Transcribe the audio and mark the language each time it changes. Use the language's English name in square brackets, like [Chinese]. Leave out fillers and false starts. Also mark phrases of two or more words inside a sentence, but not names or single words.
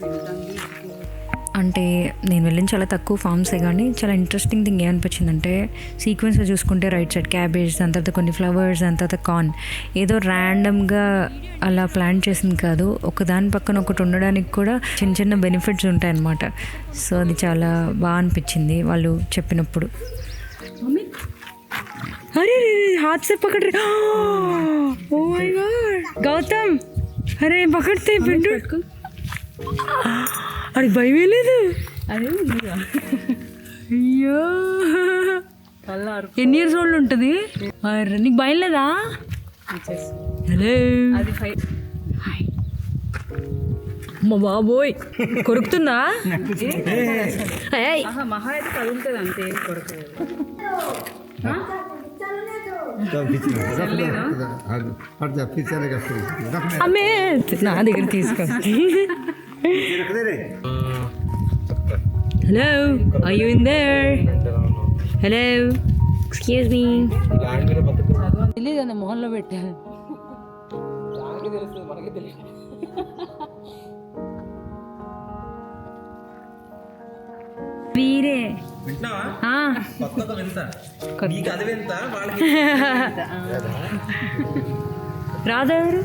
[Telugu] అంటే నేను వెళ్ళిన చాలా తక్కువ ఫామ్సే, కానీ చాలా [English] interesting thing [Telugu] ఏమనిపించిందంటే సీక్వెన్స్లో చూసుకుంటే [English] right side cabbage, [Telugu] దాని తర్వాత కొన్ని ఫ్లవర్స్, దాని తర్వాత కార్న్, ఏదో ర్యాండమ్గా అలా ప్లాన్ చేసింది కాదు. ఒకదాని పక్కన ఒకటి ఉండడానికి కూడా చిన్న చిన్న బెనిఫిట్స్ ఉంటాయన్నమాట. సో అది చాలా బాగా అనిపించింది వాళ్ళు చెప్పినప్పుడు. [Hindi] अरे हाथ से पकड़ रे. [English] oh my god [Hindi] గౌతమ్, अरे पकड़ते पिंडु. [Telugu] అది భయమే లేదు. అదే అయ్యో ఎన్ని [English] years old [Telugu] ఉంటుంది? నీకు భయం లేదా? హలో అది 5. అమ్మ బాబోయ్ కొరుకుతుందా? మహా అయితే కదులుతుంది అంతే, ఏం కొరకలేదు. అమ్మే నా దగ్గర తీసుకొచ్చి. [English] hello are you in there? hello excuse me. [Telugu] తెలియదు అన్న మొహంలో పెట్టాను. వీరే రాదెవరు